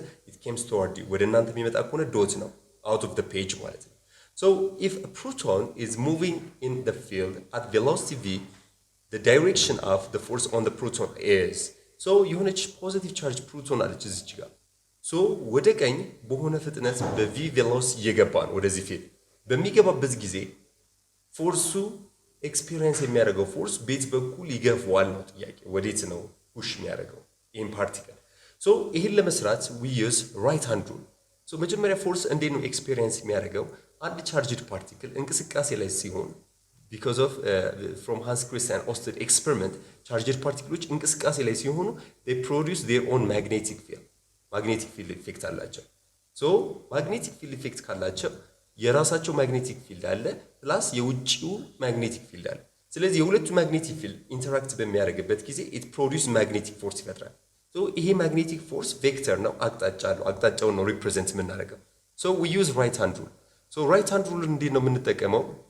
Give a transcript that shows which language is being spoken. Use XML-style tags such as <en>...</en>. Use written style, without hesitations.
<en>it comes toward you</en> <am>ወደ እናንተ የሚመጣ ከሆነ ዶት ነው</am> <en>out of the page</en> <am>ማለት ነው።</am> <en>so if a proton is</en> <am>moving in the field at velocity v, the direction of the force on the proton is so የሆነች ፖዚቲቭ ቻርጅ ፕሮቶን አለች እዚች ጋር so ወደ ቀኝ በሆነ ፍጥነት በv velocity እየገባ ነው ወደዚህ ፊልድ በሚገባበት ጊዜ ፎርሱ ኤክስፒሪየንስ የሚያደርገው ፎርስ ቤት በኩል ይገፋዋል ነው ጥያቄ። ወዴት ነው ፑሽ የሚያደርገው ይሄን ፓርቲክል? ሶ ይሄን ለመስራት</am> <en>we use right hand rule.</en> <am>ሶ መጀመሪያ ፎርስ እንዴት ነው ኤክስፒሪየንስ የሚያደርገው? አንድ ቻርጅድ ፓርቲክል እንቅስቃሴ ላይ ሲሆን because of from Hans Christian Ørsted experiment ቻርጅድ ፓርቲክሎች እንቅስቃሴ ላይ ሲሆኑ</am> <en>they produce their own magnetic field</en> <am>effect አላቸው። ሶ ማግኔቲክ ፊልድ ኢፌክት ካላቸው የራሳቸው ማግኔቲክ ፊልድ አለ ፕላስ የውጭው ማግኔቲክ ፊልድ አለ። ስለዚህ የሁለቱ ማግኔቲክ ፊልድ ኢንተራክት በሚያደርግበት ጊዜ ኢት ፕሮዲዩስ ማግኔቲክ ፎርስ ይፈጥራል። ሶ ይሄ ማግኔቲክ ፎርስ ቬክተር ነው፣ አቅጣጫ ነው። አቅጣጫውን ነው ሪፕሬዘንት የምናደርገው። ሶ ዊ ዩዝ ራይት ሃንድ ሩል። ሶ ራይት ሃንድ ሩል እንዴት ነው የምንጠቀመው?</am>